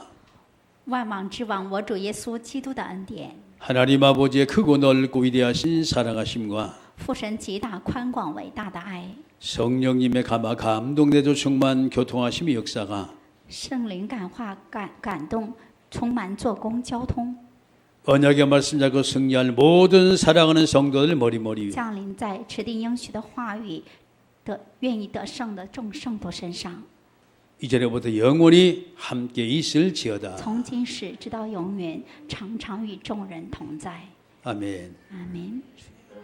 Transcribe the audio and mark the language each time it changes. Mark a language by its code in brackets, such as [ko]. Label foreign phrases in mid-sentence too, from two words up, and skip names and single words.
[zh] 万王之王，我主耶稣基督的恩典， [ko] 하나님 아버지의 크고 넓고 위대하신 사랑하심과 [zh] 父神极大宽广伟大的爱， [ko] 성령님의 감동내조 충만 교통하심의 역사가 [zh] 圣灵感化感动，充满做工交通， [ko] 언약의 말씀 잡고 승리할 모든 사랑하는 성도들 머리머리 위 [zh] 降临在持定应许的话语的愿意得胜的众圣徒身上， [ko] 이제부터 영원히 함께 있을지어다. [zh] 从今时直到永远，常常与众人同在。 [ko] 아멘. [zh] 阿门。